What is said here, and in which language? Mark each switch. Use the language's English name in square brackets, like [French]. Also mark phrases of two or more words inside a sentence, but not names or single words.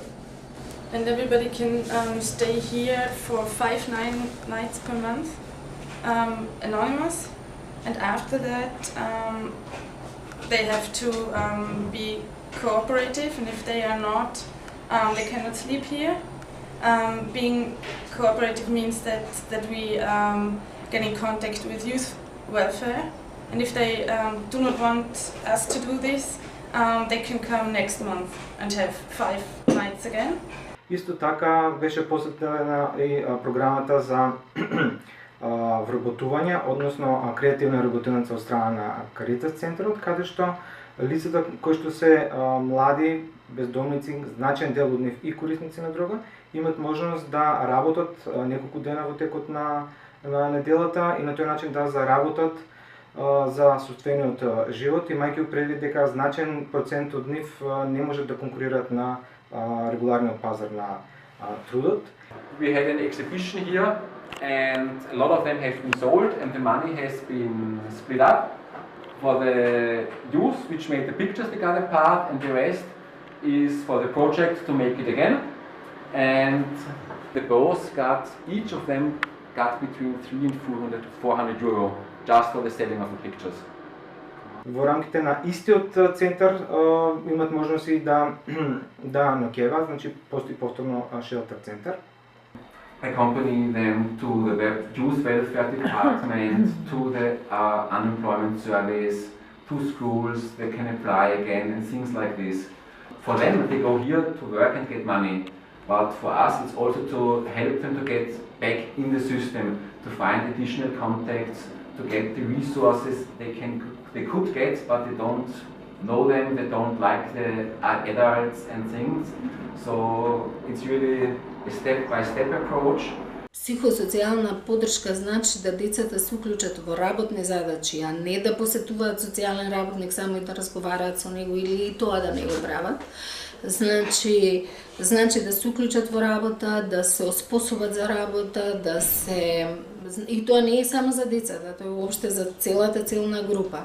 [English] And everybody can stay here for 5 nights per month, anonymous, and after that they have to be cooperative, and if they are not, they cannot sleep here. Being cooperative means that we get in contact with youth welfare, and if they do not want us to do this, they can come next month and have 5 nights again. [Macedonian] Исто така беше посетена и програмата за вработување, односно креативна работилница од страна на Каритас центарот, каде што лицата кои што се млади, бездомници, значаен дел од нив и корисници на дрога, имат можност да работат неколку дена во текот на неделата и на тој начин да заработат за собствениот живот, имајќи предвид дека значаен процент од нив не можат да конкурираат на регуларниот пазар на трудот. [English] We had an exhibition here and a lot of them have been sold and the money has been split up. For the youth which made the pictures, they got a part, and the rest is for the project to make it again. And the both each of them got between 300 and 400 euro just for the selling of the pictures. [Macedonian] Во рамките на истиот центар имат можности да ноќеваат, значи постои повторно шелтер центар. [English] Accompanying them to the youth welfare department, to the unemployment service, to schools, they can apply again and things like this. For them, they go here to work and get money, but for us it's also to help them to get back in the system, to find additional contacts, to get the resources they could get, but they don't know them, they don't like the adults and things. So it's really a step-by-step approach. [Macedonian] Психосоцијална поддршка значи да децата се уклучат во работни задачи, а не да посетуваат социјален работник само и да разговараат со него или и тоа да не го прават. Значи да се уклучат во работа, да се оспособат за работа, и тоа не е само за децата, тоа е уопште за целата целна група.